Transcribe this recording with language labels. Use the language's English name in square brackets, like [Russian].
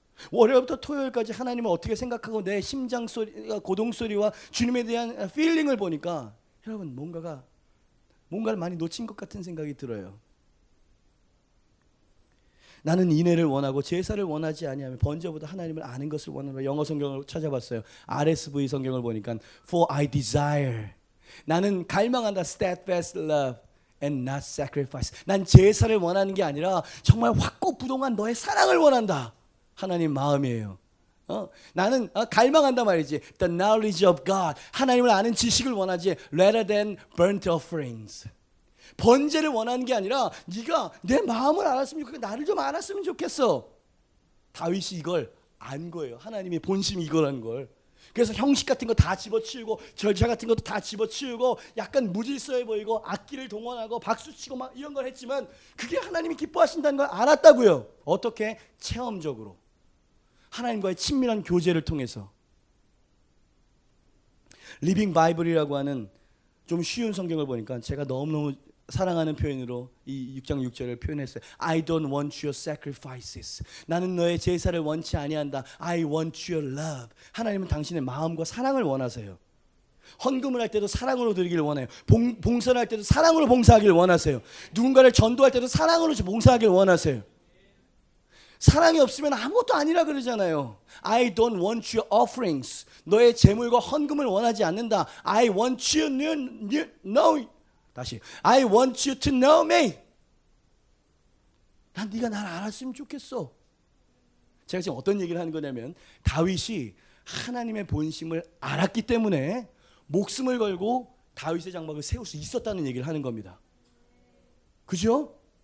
[Korean] 월요일부터 토요일까지 하나님을 어떻게 생각하고 내 심장 소리가 고동 소리와 주님에 대한 필링을 보니까 여러분 뭔가를 많이 놓친 것 같은 생각이 들어요. 나는 인애를 원하고 제사를 원하지 아니하며 번제보다 하나님을 아는 것을 원하노라. 영어 성경을 찾아봤어요. RSV 성경을 보니까 [English] For I desire, [Korean] 나는 갈망한다, [English] steadfast love and not sacrifice. [Korean] 난 제사를 원하는 게 아니라 정말 확고부동한 너의 사랑을 원한다. 하나님 마음이에요. 나는 갈망한다 말이지. [English] The knowledge of God, [Korean] 하나님을 아는 지식을 원하지 [English] rather than burnt offerings. [Korean] 번제를 원하는 게 아니라 네가 내 마음을 알았으면 좋겠고 나를 좀 알았으면 좋겠어. 다윗이 이걸 안 거예요. 하나님의 본심이 이거라는 걸. 그래서 형식 같은 거 다 집어치우고 절차 같은 것도 다 집어치우고 약간 무질서해 보이고 악기를 동원하고 박수치고 막 이런 걸 했지만 그게 하나님이 기뻐하신다는 걸 알았다고요. 어떻게? 체험적으로 하나님과의 친밀한 교제를 통해서. 리빙 바이블이라고 하는 좀 쉬운 성경을 보니까 제가 너무너무 사랑하는 표현으로 이 6장 6절을 표현했어요. [English] I don't want your sacrifices. [Korean] 나는 너의 제사를 원치 아니한다. [English] I want your love. [Korean] 하나님은 당신의 마음과 사랑을 원하세요. 헌금을 할 때도 사랑으로 드리기를 원해요. 봉사를 할 때도 사랑으로 봉사하기를 원하세요. 누군가를 전도할 때도 사랑으로 봉사하기를 원하세요. 사랑이 없으면 아무것도 아니라 그러잖아요. [English] I don't want your offerings. [Korean] 너의 제물과 헌금을 원하지 않는다. [English] I want you to know. [Korean] 다시. [English] I want you to know me. [Korean] 난 네가 날 알았으면 좋겠어. 제가 지금 어떤 얘기를 하는 거냐면 다윗이 하나님의 본심을 알았기 때문에 목숨을 걸고 다윗의 장막을 세울 수 있었다는 얘기를 하는 겁니다. 그죠?